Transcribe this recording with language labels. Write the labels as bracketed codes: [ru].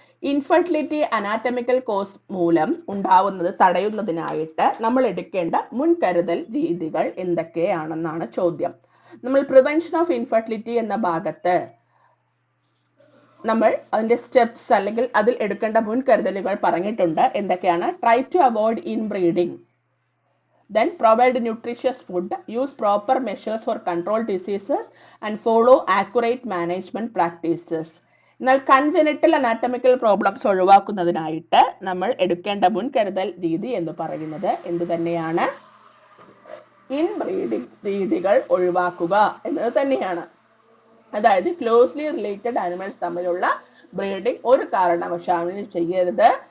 [ml] Infertility anatomical cos മൂലം ഉണ്ടാവുന്നത് തടയുന്നതിനായിട്ട് നമ്മൾ എടുക്കേണ്ട മുൻകരുതൽ രീതികൾ എന്തൊക്കെയാണെന്നാണ് ചോദ്യം. നമ്മൾ പ്രിവെൻഷൻ ഓഫ് ഇൻഫെർട്ടിലിറ്റി എന്ന ഭാഗത്ത് നമ്മൾ അതിന്റെ സ്റ്റെപ്സ് അല്ലെങ്കിൽ അതിൽ എടുക്കേണ്ട മുൻകരുതലുകൾ പറഞ്ഞിട്ടുണ്ട്. എന്തൊക്കെയാണ്? [en] Try to avoid inbreeding, then provide nutritious food, use proper measures for control diseases and follow accurate management practices. [ml] എന്നാൽ കൺജനിറ്റൽ അനാറ്റമിക്കൽ പ്രോബ്ലംസ് ഒഴിവാക്കുന്നതിനായിട്ട് നമ്മൾ എടുക്കേണ്ട മുൻകരുതൽ രീതി എന്ന് പറയുന്നത് എന്ത് തന്നെയാണ്? ഇൻബ്രീഡിംഗ് രീതികൾ ഒഴിവാക്കുക എന്നത് തന്നെയാണ്. അതായത് ക്ലോസ്ലി റിലേറ്റഡ് ആനിമൽസ് തമ്മിലുള്ള ബ്രീഡിംഗ് ഒരു കാരണവശാലും ചെയ്യരുത്.